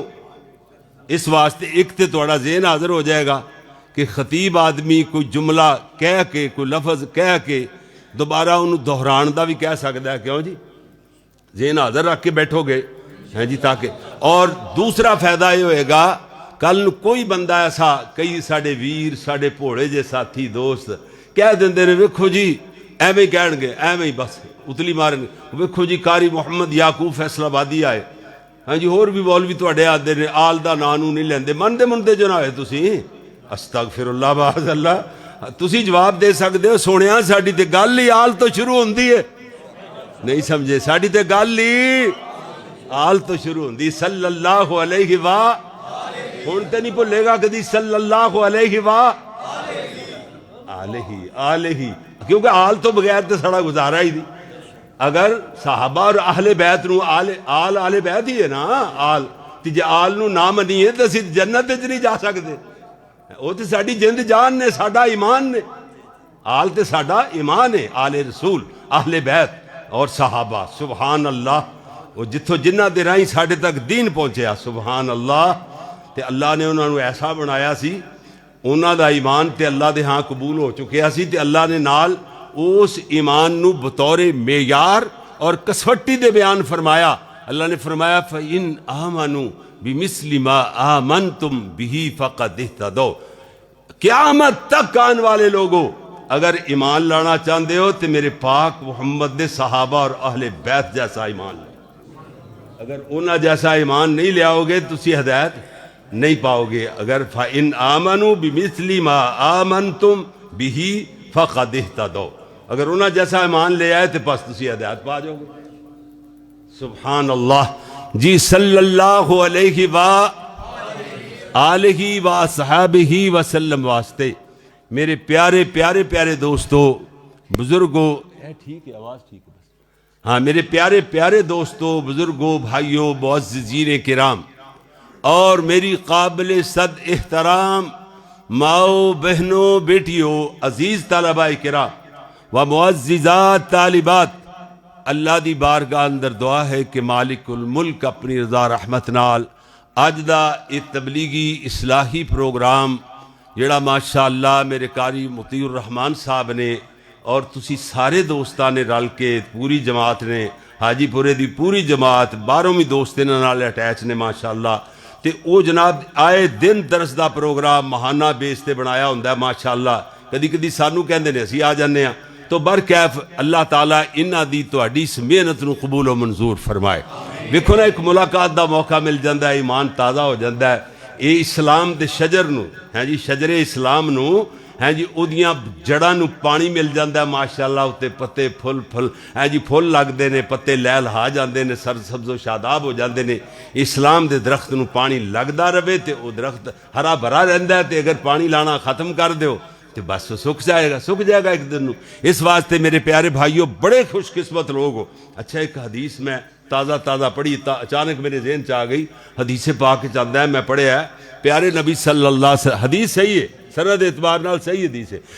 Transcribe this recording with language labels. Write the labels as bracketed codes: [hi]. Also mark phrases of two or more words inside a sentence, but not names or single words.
[pa] اس واسطے ایک تے تھوڑا ذہن حاضر ہو جائے گا کہ خطیب آدمی کوئی جملہ کہہ کے کوئی لفظ کہہ کے دوبارہ انہوں دہران دا بھی کہہ سکتا ہے. کیوں جی؟ ذہن حاضر رکھ کے بیٹھو گے ہیں جی تاکہ. اور دوسرا فائدہ یہ ہوئے گا کل کوئی بندہ ایسا, کئی ساڑے ویر ساڑے پوڑے جے ساتھی دوست کہہ دیندے نے ویکھو جی ایویں کہن گے ایویں ہی بس اتلی مارن گے. ویکھو جی قاری محمد یعقوب فیصل آبادی آئے ہاں جی, اور بھی مولوی تواڈے آدھے نے آل دا نانو نہیں لیندے. منتے جو نہ ہوئے تسی [ar] استغفر اللہ معاذ اللہ. [pa] تسی جواب دے سکتے ہو سونیاں ساڈی تے گل ہی آل تو شروع ہوندی ہے. نہیں سمجھے, ساڈی تے گل ہی آل تو شروع ہوندی. [ar] صلی اللہ علیہ وآلہ [pa] ہن تے نہیں بھولے گا کدی [ar] صلی اللہ علیہ وآلہ آلہ, [pa] کیونکہ آل تو بغیر تے سڑا گزارا ہی نہیں. اگر صحابہ اور اہل بیت نو آل بیت ہی ہے نا آل, تے جے آل نو نہ منیے تے اسی جنت وچ نہیں جا سکتے. وہ تے ساڈی جند جان نے, ساڈا ایمان نے. آل تے ساڈا ایمان ہے, آل رسول اہل بیت اور صحابہ. [ar] سبحان اللہ. [pa] وہ جتھوں جنہ دے رائیں ساڈے تک دین پہنچیا [ar] سبحان اللہ. [pa] تے اللہ نے انہاں نو ایسا بنایا سی, انہاں دا ایمان تے اللہ دے ہاں قبول ہو چکیا سی, تے اللہ نے نال اس ایمان نو بطور معیار اور کسوٹی دے بیان فرمایا. اللہ نے فرمایا [ar] فَإِنْ آمَنُوا بِمِثْلِ مَا آمَنْتُمْ بِهِ فَقَدْ اهْتَدَوْا. [ur] قیامت تک آن والے لوگوں اگر ایمان لانا چاہتے ہو تو میرے پاک محمد دے صحابہ اور اہل بیت جیسا ایمان لے. [pa] اگر انہاں جیسا ایمان نہیں لے آؤ گے تو تسی ہدایت نہیں پاؤ گے. [ar] اگر فَإِنْ آمَنُوا بِمِثْلِ مَا آمَنْتُمْ بِهِ فَقَدْ اهْتَدَوْا. [pa] اگر انہاں جیسا ایمان لے آئے تو پس تسی ہدایت پا جاؤ گے. [ar] سبحان اللہ. [ur] جی [ar] صلی اللہ علیہ وآلہ وصحابہ وسلم [ur] واسطے میرے پیارے پیارے پیارے دوستو بزرگوں, ٹھیک ہے آواز ٹھیک ہے بس, ہاں میرے پیارے پیارے دوستو بزرگوں بھائیوں معززین کرام اور میری قابل صد احترام ماؤں بہنوں بیٹیوں عزیز طلباء کرام و معززات طالبات, [pa] اللہ دی بارگاہ اندر دعا ہے کہ مالک الملک اپنی رضا رحمت نال اج دا یہ تبلیغی اصلاحی پروگرام جڑا ماشاءاللہ میرے قاری مطیع الرحمان صاحب نے اور تسی سارے دوستاں نے رل کے پوری جماعت نے حاجی پورے دی پوری جماعت 12ویں دوست انہاں نال اٹیچ نے ماشاءاللہ, تے او جناب آئے دن درس دا پروگرام ماہانہ بیس تے بنایا ہوندا ہے ماشاءاللہ. کدی کدی سانو کہندے نے اسی آ جانے ہاں, تو برکیف اللہ تعالیٰ انہاں دی تہاڈی اس محنت نو قبول و منظور فرمائے. ویکھو نا ایک ملاقات دا موقع مل جاندا ہے, ایمان تازہ ہو جاندا ہے. اے اسلام دے شجر نو ہیں جی, شجر اسلام نو ہیں جی اودیاں جڑاں نو پانی مل جاندا ہے ماشاءاللہ, اتے پتے پھل ہیں جی پھل لگدے نے, پتے لہل ہا جاندے نے, سر سبز و شاداب ہو جاندے نے. اسلام دے درخت نو پانی لگدا رہے تے او درخت ہرا بھرا رہندا ہے, تے اگر پانی لانا ختم کر دیو تو بس سکھ جائے گا ایک دن. [ur] اس واسطے میرے پیارے بھائیوں بڑے خوش قسمت لوگ ہو. اچھا ایک حدیث میں تازہ پڑھی, اچانک میرے ذہن چ آ گئی. [pa] حدیث پاک چاہتا ہے میں پڑھیا ہے, پیارے نبی [ar] صلی اللہ علیہ وسلم, [pa] حدیث صحیح ہے سند اعتبار نال صحیح حدیث ہے.